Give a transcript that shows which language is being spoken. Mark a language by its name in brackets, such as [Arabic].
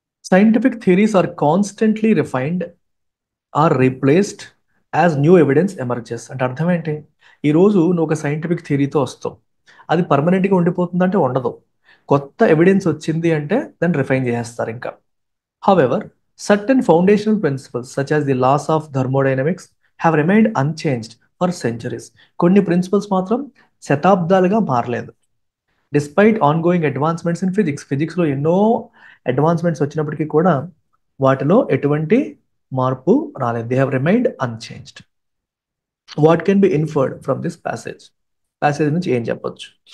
[English] Scientific theories are constantly refined or replaced as new evidence emerges. [Telugu] అంటే అర్థం ఏంటి? ఈరోజు నువ్వు ఒక సైంటిఫిక్ థియరీతో వస్తావు, అది పర్మనెంట్గా ఉండిపోతుందంటే ఉండదు. కొత్త ఎవిడెన్స్ వచ్చింది అంటే దాన్ని రిఫైన్ చేసేస్తారు ఇంకా. [English] However, certain foundational principles such as the laws of thermodynamics have remained unchanged for centuries. [Telugu] కొన్ని ప్రిన్సిపల్స్ మాత్రం శతాబ్దాలుగా మారలేదు. [English] despite ongoing advancements in [Telugu] ఫిజిక్స్లో ఎన్నో అడ్వాన్స్మెంట్స్ వచ్చినప్పటికీ కూడా వాటిలో ఎటువంటి మార్పు రాలేదు. [English] They have remained unchanged. What can be inferred from this passage [Telugu] నుంచి ఏం చెప్పొచ్చు?